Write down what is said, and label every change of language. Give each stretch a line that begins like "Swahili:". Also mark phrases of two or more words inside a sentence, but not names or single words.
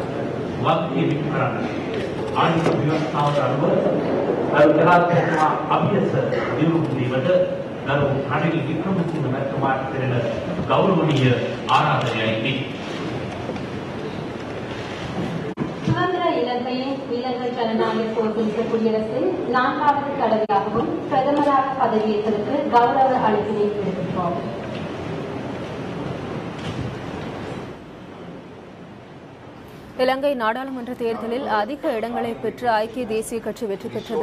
Sinhala: වක්තිය විකරණ ආණ්ඩුව ව්‍යවස්ථාවට අනුව ජනාධිපතිතුමා අභියස දියුණු කිරීමට ගරු රනිල් වික්‍රමසිංහ මැතිතුමාට කෙරෙන ගෞරවනීය ආරාධනයයි මේ.
Tamil: விக்ரமசிங்கே இலங்கை ஜனநாயக சோசலிச குடியரசில் 4வது தடவையாகவும் பிரதமராக பதவியேற்பதற்கு கௌரவ அழைப்பினை விடுக்கின்றோம். இலங்கை நாடாளுமன்ற தேர்தலில் அதிக இடங்களை பெற்று ஐக்கிய தேசிய கட்சி வெற்றி பெற்றது.